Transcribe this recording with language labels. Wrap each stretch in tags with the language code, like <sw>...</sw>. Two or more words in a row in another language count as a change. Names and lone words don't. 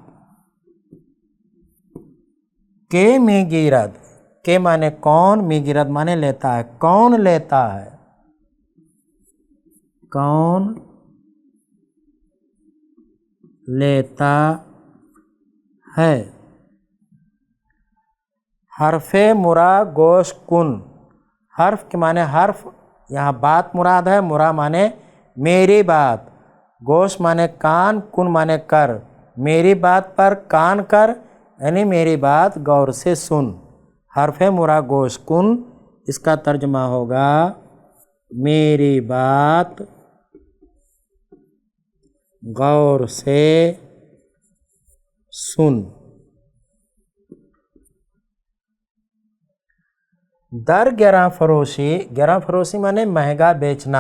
<ur>کہ میگیرد، کہ مانے کون، میگیرد مانے لیتا ہے، کون لیتا ہے، کون لیتا ہے۔</ur> <fa>حرف مرا گوش کن،</fa> <ur>حرف کے معنی حرف، یہاں بات مراد ہے، مرا مانے میری بات، گوش مانے کان، کن مانے کر، میری بات پر کان کر، یعنی میری بات غور سے سن۔</ur> <fa>حرف مرا گوش کن،</fa> <ur>اس کا ترجمہ ہوگا میری بات غور سے سن۔</ur> <fa>در گراں فروشی،</fa> <ur>گراں فروشی مانے مہنگا بیچنا،</ur>